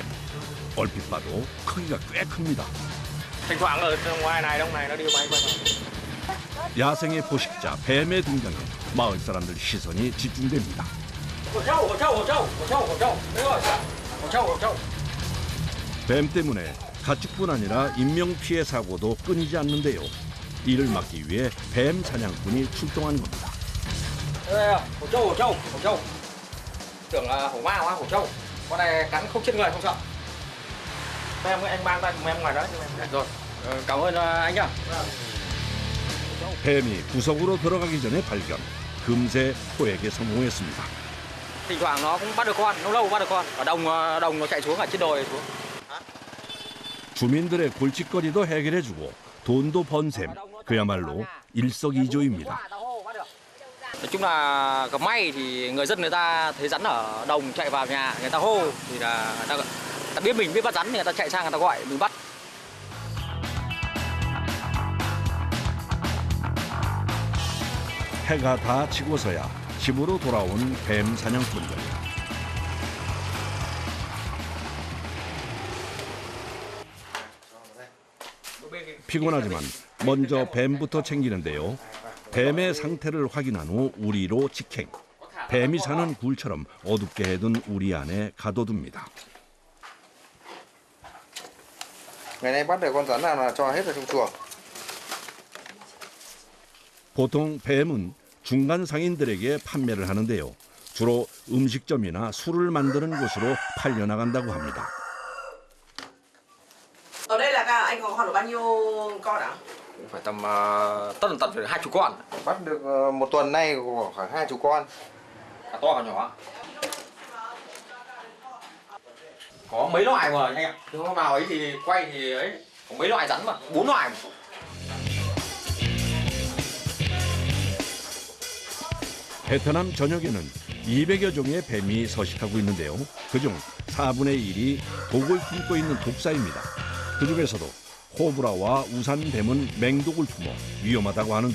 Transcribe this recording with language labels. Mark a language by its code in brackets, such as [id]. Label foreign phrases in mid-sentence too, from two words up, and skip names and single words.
[ko] 얼핏 봐도 크기가 꽤 큽니다. 야생의 포식자 뱀의 등장에 마을 사람들 시선이 집중됩니다. 뱀 때문에 가축뿐 아니라 인명피해 사고도 끊이지 않는데요. 이를 막기 위해 뱀 사냥꾼이 출동한 겁니다. [vi] Tưởng là hổ ma quá, hổ trâu. Con này cắn không chết người, không sợ. Anh mang tay cùng em ngoài đó. Rồi, cảm ơn anh nhá. [ko] 뱀이 구석으로 들어가기 전에 발견. 금세 포획에 성공했습니다. [vi] Thỉnh thoảng nó cũng bắt được con, lâu lâu bắt được con. Ở đồng nó chạy xuống ở trên đồi xuống. [ko] 주민들의 골칫거리도 해결해주고 돈도 번 셈. 그야말로 일석이조입니다. [vi] Nói chung là gặp may thì người dân người ta thấy rắn ở đồng chạy vào nhà, người ta hô thì là người ta biết mình biết bắt rắn thì người ta chạy sang người ta gọi mình bắt. [ko] 해가 다 지고서야 집으로 돌아온 뱀 사냥꾼들. 피곤하지만 먼저 뱀부터 챙기는데요. 뱀의 상태를 확인한 후 우리로 직행. 뱀이 사는 굴처럼 어둡게 해둔 우리 안에 가둬둡니다. [vi] Ngày nay bắt được con rắn nào là cho hết vào trong chuồng. [ko] 보통 뱀은 중간 상인들에게 판매를 하는데요. 주로 음식점이나 술을 만드는 곳으로 팔려나간다고 합니다. [vi] Ở đây là anh có khoảng được bao nhiêu con ạ? Phải tầm tất tận phải 20 con. Bắt được một tuần nay có khoảng 20 con. Cả to cả nhỏ. Có mấy loại mà anh ạ. Nếu hôm nào ấy thì quay thì ấy có mấy loại rắn mà, 4 loại. [ko] 베트남 전역에는 200여 종의 뱀이 서식하고 있는데요. 그중 4분의 1이 독을 품고 있는 독사입니다. 그중에서도 코브라와 우산뱀은 맹독을 품어 위험하다고 하는데요.